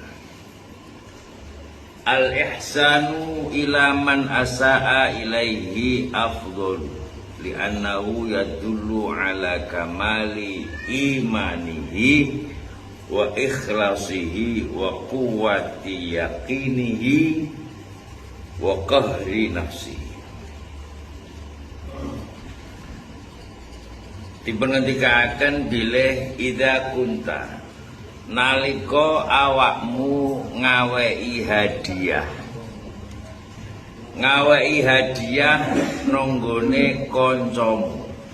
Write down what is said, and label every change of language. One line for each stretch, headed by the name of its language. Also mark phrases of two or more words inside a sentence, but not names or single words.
Arabic: الإحسان إلى من أساء إليه أفضل لأنه يدل على كمال إيمانه وإخلاصه وقوة يقينه وقهر نفسه.
Javanese: Dipengendikaken bilih
Arabic: إذا كنت
Javanese: nalika awakmu ngaweki hadiah. Ngaweki hadiah nonggone kancamu.